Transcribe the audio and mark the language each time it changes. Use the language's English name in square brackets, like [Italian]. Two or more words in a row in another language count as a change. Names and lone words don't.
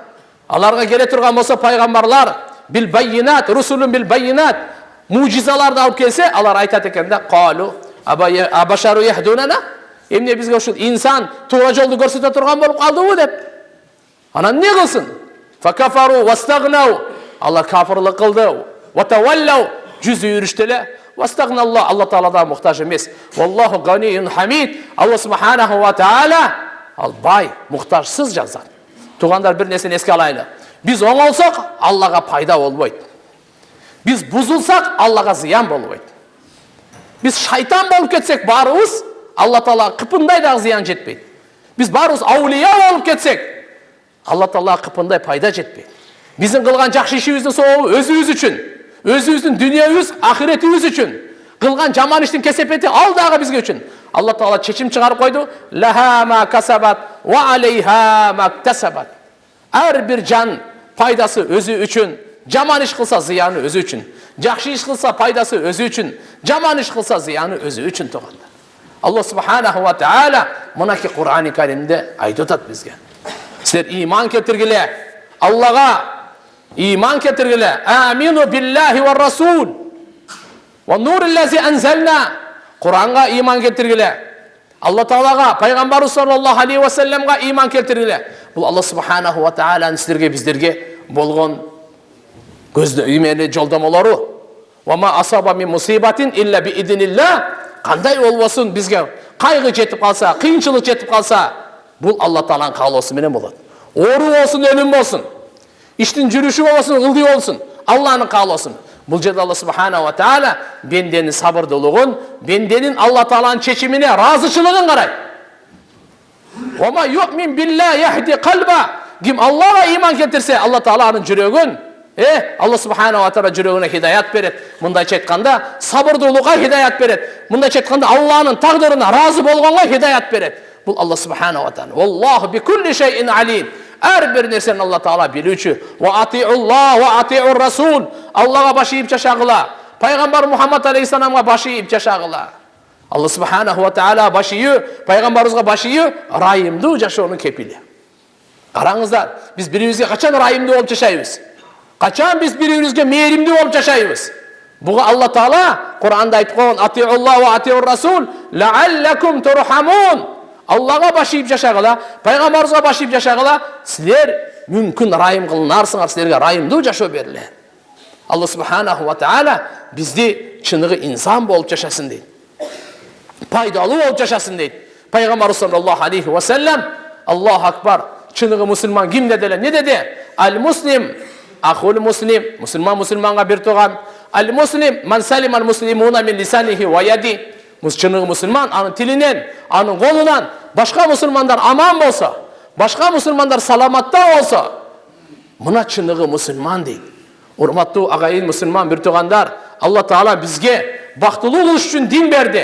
[Kyrgyz] Аларга келе турган болсо пайгамбарлар [Arabic] بالبينات رسل بالبينات, [Kyrgyz] мужизаларды алып келсе, алар айтат экен да, [Arabic] قالوا أبشر يهدوننا. [Kyrgyz] Эмне бизге ушул инсан туура жолду көрсөтө турган болуп калдыбы деп. Анан не кылсын? [Arabic] فكفروا واستغنوا. [Kyrgyz] Алар кафырлык кылды. Ватаваллау. Жүз үйрүштү эле. Вастагналлах. Алла Тааладан муктаж эмес. [Arabic] والله غني حميد. [Kyrgyz] Алла [Arabic] سبحانه وتعالى [Kyrgyz] ал бай, муктажсыз жазат. Тугандар бир нерсени эске алайлы. Биз оңолсок, Аллага пайда болбойт. Биз бузулсак, Аллага зыян болбойт. Биз шайтан болуп кетсек баарыбыз, Алла Таала кыпындай да зыян жетпейт. Биз баарыбыз аулия болуп кетсек, Алла Таала кыпындай пайда жетпейт. Биздин кылган жакшы ишибиздин сообу өзүбүз үчүн, өзүбүздүн дүйнөбүз, ахиретибиз үчүн. Кылган жаман иштин кесепети ал дагы бизге үчүн. Алла Таала чечим чыгарып койду. [Arabic] لها ما كسبت وعليها ما اكتسبت. [Kyrgyz] Ар бир жан пайдасы өзү үчүн. Жаман иш кылса зыяны өзү үчүн. Жакшы иш кылса пайдасы өзү үчүн. Жаман иш кылса зыяны өзү үчүн тугандар. Алла [Arabic] سبحانه وتعالى [Kyrgyz] мунаки Кур'ани Каримде айтып атат бизге. Силер иман келтиргиле. Аллага иман келтиргиле. [Arabic] آمنوا بالله ورسوله والنور الذي أنزلنا. [Kyrgyz] Куранга иман келтиргиле. Алла Таалага, пайгамбарыбыз [Arabic] صلى الله عليه وسلم [Kyrgyz] иман келтиргиле. Бул Алла [Arabic] سبحانه وتعالى [Kyrgyz] силерге биздерге болгон көздө имени жолдомолору. [Arabic] وما أصاب من مصيبة إلا بإذن الله. [Kyrgyz] Кандай болбосун бизге кайгы жетип калса, кыйынчылык жетип калса, бул Алла Тааланын каалоосу менен болот. Оору болсун, өлүм болсун, иштин жүрүшү болсун, ылдый болсун, Алланын каалоосу. Бул жерде Алла [Arabic] سبحانه وتعالى [Kyrgyz] бенденин сабырдуулугун, бенденин Алла Тааланын чечимине ыраазычылыгын карайт. [Arabic] ومن يؤمن بالله يهد قلبه. [Kyrgyz] Ким Аллага иман келтирсе, Алла Тааланын жүрөгүн, Алла [Arabic] سبحانه وتعالى [Kyrgyz] жүрөгүнө хидаят берет. Мындайча айтканда, сабырдуулукка хидаят берет. Мындайча айтканда, Алланын тагдырына разы болгонго хидаят берет. Бул Алла [Arabic] سبحانه وتعالى. والله بكل شيء عليم. [Kyrgyz] Ар бир нерсени Алла Таала билүүчү. [Arabic] وأطيعوا الله وأطيعوا الرسول. [Kyrgyz] Аллага баш ийип жашагыла. Пайгамбар Мухаммад алейхиссаламга баш ийип жашагыла. Алла [Arabic] سبحانه وتعالى [Kyrgyz] баш ийүү, пайгамбарыбызга баш ийүү райымдуу жашоонун кепили. Караңыздар, биз бирибизге качан райымдуу болуп жашайбыз? Качан биз бирибизге мээримдүү болуп жашайбыз? Буга Алла Таала Кур'анда айтып койгон [Arabic] أطيعوا الله وأطيعوا الرسول لعلكم ترحمون. [Kyrgyz] Аллага баш ийип жашагыла, пайгамбарыбызга баш ийип жашагыла, силер мүмкүн райым кылынарсыңар, силерге райымдуу жашоо берилет. Алла [Arabic] سبحانه وتعالى [Kyrgyz] бизди чыныгы инсан болуп жашасын дейт. Пайдалуу болуп жашасын дейт. Пайгамбар [Arabic] صلى الله عليه وسلم، الله أكبر, [Kyrgyz] чыныгы мусулман ким деди эле? Не деди? [Arabic] المسلم أخو المسلم, [Kyrgyz] мусулман мусулманга бир тууган. [Arabic] المسلم من سلم المسلمون من لسانه ويده. [Kyrgyz] Чыныгы мусулман анын тилинен, анын колунан башка мусулмандар аман болсо, башка мусулмандар саламатта болсо, мына чыныгы мусулман дейт. Урматтуу агайын мусулман бир туугандар, Алла Таала бизге бактылуу болуш үчүн дин берди.